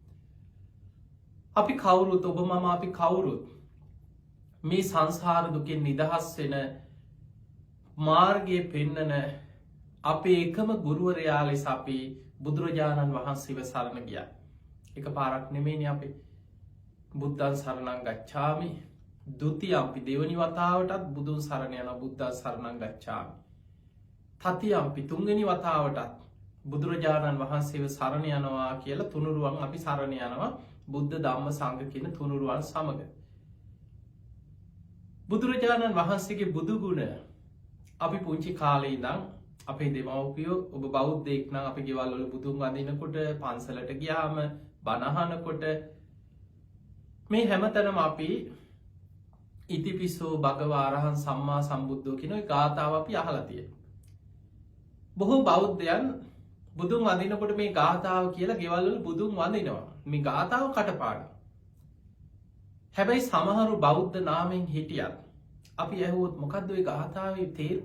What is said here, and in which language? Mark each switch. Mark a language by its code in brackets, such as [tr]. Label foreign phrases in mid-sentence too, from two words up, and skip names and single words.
[si] අපි කවුරුත්, ඔබ මම අපි කවුරුත් මේ සංසාර දුකෙන් නිදහස් වෙන මාර්ගයේ පෙන්නන අපේ එකම ගුරුවරයා ලෙස අපි බුදුරජාණන් වහන්සේව සරණ ගියා. එක පාරක් නෙමෙයිනේ අපි [pi] බුද්ධං සරණං ගච්ඡාමි, [si] ဒုတိ යම්පි දෙවනි වතාවටත් බුදුන් සරණ යන [pi] බුද්ධං සරණං ගච්ඡාමි, [si] තතියම්පි තුන්වෙනි වතාවටත් බුදුරජාණන් වහන්සේව සරණ යනවා කියලා තුනුරුවන් අපි සරණ යනවා බුද්ධ ධම්ම සංඝ කියන තුනුරුවන් සමග. බුදුරජාණන් වහන්සේගේ බුදු ගුණ අපි පුංචි කාලේ ඉඳන් අපේ දෙමව්පියෝ, ඔබ බෞද්ධයෙක් නම් අපි ගෙවල් වල බුදුන් වඳිනකොට, පන්සලට ගියාම, බණ අහනකොට මේ හැමතැනම අපි [pi] ඉතිපිසෝ භගවා අරහං සම්මා සම්බුද්ධෝ [si] කියන ওই ගාථාව අපි අහලා තියෙනවා. බොහෝ බෞද්ධයන් බුදුන් වඳිනකොට මේ ගාථාව කියලා ගෙවල් වල බුදුන් වඳිනවා. මේ ගාථාව කටපාඩම්. හැබැයි සමහරු බෞද්ධ නාමයෙන් හිටියත් අපි ඇහුවොත් මොකද්ද ওই ගාථාවේ තේරුම?